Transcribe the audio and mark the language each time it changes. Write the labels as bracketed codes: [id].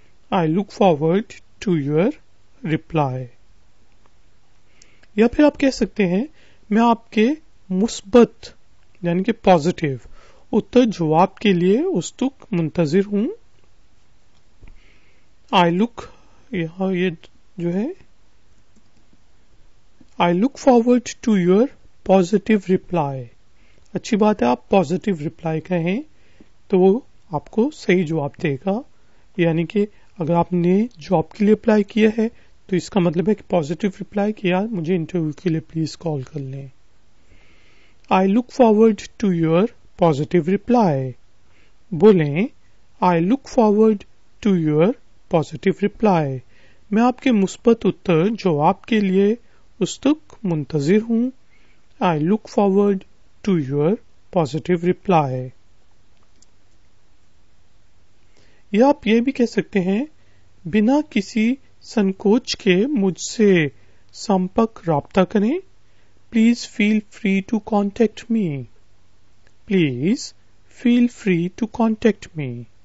[en] I look forward to your reply. [ur] یا پھر آپ کہہ سکتے ہیں میں آپ کے مثبت یعنی کہ پازیٹو جواب کے لیے اس تک منتظر ہوں. [en] I look [ur] یہاں یہ جو ہے [en] I look forward to your positive reply. [ur] اچھی بات ہے آپ پازیٹیو ریپلائی کہیں تو وہ آپ کو صحیح جواب دے گا. یعنی کہ اگر آپ نے جاب کے لیے اپلائی کیا ہے تو اس کا مطلب ہے کہ پازیٹیو ریپلائی کیا, مجھے انٹرویو کے لیے پلیز کال کر لیں. [en] I look forward to your positive reply. [ur] بولیں [en] I look forward to your positive reply. [ur] میں آپ کے مثبت اتر جواب کے لیے اس تک منتظر ہوں. [en] I look forward to your positive reply. [ur] یا آپ یہ بھی کہہ سکتے ہیں بنا کسی سنکوچ کے مجھ سے سمپرک رابطہ کریں. [en] Please feel free to contact me. Please feel free to contact me.